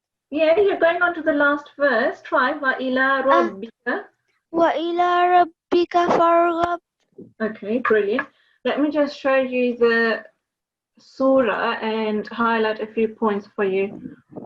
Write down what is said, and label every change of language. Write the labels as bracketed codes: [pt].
[en] Yeah, you're going on to the last verse. Try [ar] وَإِلَى رَبِّكَ. وإلى ربك فارغب. [en] Okay, brilliant. Let me just show you the surah and highlight a few points for you.